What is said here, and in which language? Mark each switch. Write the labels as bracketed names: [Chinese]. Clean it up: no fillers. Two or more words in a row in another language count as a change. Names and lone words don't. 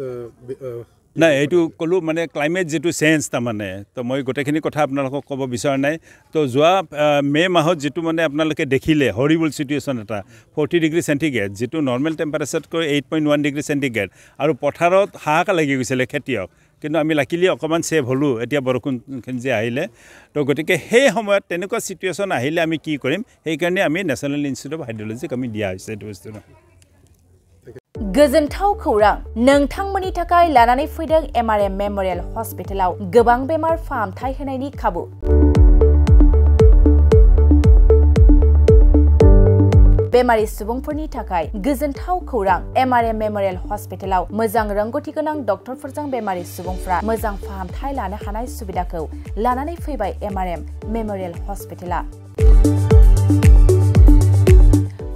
[Assamese] নাই এইটো ক'লোঁ মানে ক্লাইমেট যেটো চেঞ্জ তাৰমানে তো মই গোটেইখিনি কথা আপোনালোকক ক'ব বিচৰা নাই তো যোৱা মে' মাহত যিটো মানে আপোনালোকে দেখিলে [English] horrible situation [Assamese] এটা 40 [English] degree centigrade [Assamese] যিটো [English] normal temperature-তকৈ [Assamese] 8.1 [English] degree centigrade [Assamese] আৰু পথাৰত হাহাকাৰ লাগি গৈছিলে খেতিয়ক কিন্তু আমি লাকিলি অকণমান ছেভ হ'লোঁ এতিয়া বৰষুণখিনি যে আহিলে তো গতিকে সেই সময়ত তেনেকুৱা চিটুৱেশ্যন আহিলে আমি কি কৰিম সেইকাৰণে আমি নেশ্যনেল ইনষ্টিটিউট অফ হাইড্ৰলজিক আমি দিয়া হৈছে এইটো বস্তুটো [Bodo] गोजोनथाव खौरां नोंथांमोननि थाखाय लानानै फैदों MRM मेमोरियल हस्पिटालाव गोबां बेमार फाहामथाय होनायनि खाबु बेमारि सुबुंफोरनि थाखाय गोजोनथाव खौरां MRM मेमोरियल हस्पिटालाव मोजां रोंगौथि गोनां डक्टरफोरजों बेमारि सुबुंफ्रा मोजां फाहामथाय लानो हानाय सुबिदाखौ लानानै फैबाय MRM मेमोरियल हस्पिटाला